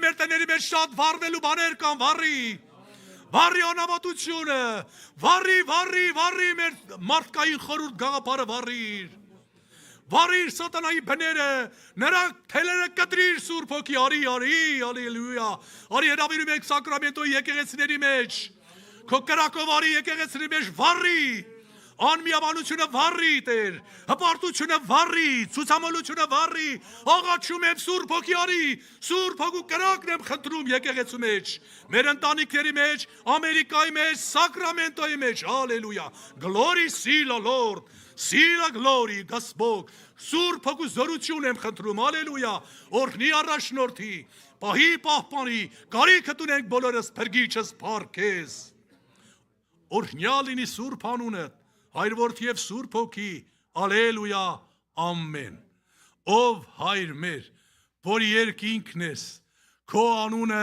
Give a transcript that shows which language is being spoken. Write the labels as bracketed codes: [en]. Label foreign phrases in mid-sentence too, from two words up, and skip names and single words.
[hy] մեր տների մեջ շատ վառվելու բաներ կան, վառի անամատությունը, վառի մեր մարդկային խորուրդ գաղափարը, վառիր սատանայի բները, նրա թելերը կտրիր Սուրբ Հոգի, արի, հալելույա, արի հրավիրում եք սակրամենտոյի եկեղեցիների մեջ, քո կրակով արի եկեղեցիների մեջ, վառի, անմիաբանությունը վառի Տեր, հպարտությունը վառի, ցուցամոլությունը վառի, աղաչում եմ Սուրբ Հոգի, արի, Սուրբ Հոգու կրակն եմ խնդրում եկեղեցու մեջ, մեր ընտանիքների մեջ, Ամերիկայի մեջ, Սակրամենտոյի մեջ, հալելույա, glory sila Lord, sila glory Господь, Սուրբ Հոգու զորություն եմ խնդրում, հալելույա, օրհնի առաջնորդի, պահի պահպանի, կարիքը տունենք բոլորս, փրկիչս փառքես, օրհնյալ լինի Սուրբ անունդ, Հայր Որդի և Սուրբ Հոգի, ալելույա, ամեն, ով Հայր մեր, որ երկինքն ես, քո անունը